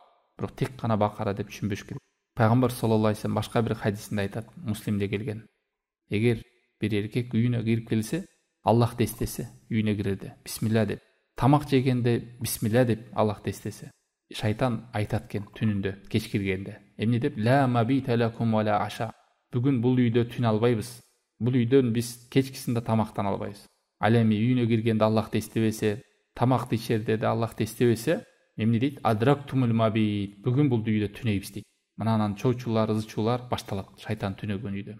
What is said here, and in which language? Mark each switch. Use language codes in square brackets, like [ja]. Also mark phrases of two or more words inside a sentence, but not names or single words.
[ky] Бирок тек гана Бакара деп түшүнбөш керек. Пайгамбар [ar] صلى الله عليه وسلم [ky] башка бир хадисинде айтат, Муслимде келген. Эгер бир эркек үйүнө кирип келсе, Аллахты эстесе, үйүнө кирерде бисмилла деп, тамак жегенде бисмилла деп Аллахты эстесе, шайтан айтат экен түнүндө, кеч киргенде. Эмне деп? [ar] لا مبيت لكم ولا عشاء. [ky] Бүгүн бул үйдө түн албайбыз. Бул үйдөн биз кечкисинде тамактан албайбыз. Ал эми үйүнө киргенде Аллахты эстебесе, тамакты ичерде да Аллахты эстебесе, эмне дейт? [ar] أدركتم المبيت. [ky] Бүгүн бул үйдө түнөйбүз дейт. Мынанан чоочулар, ызчуулар башталат шайтан түнөгөн үйдө.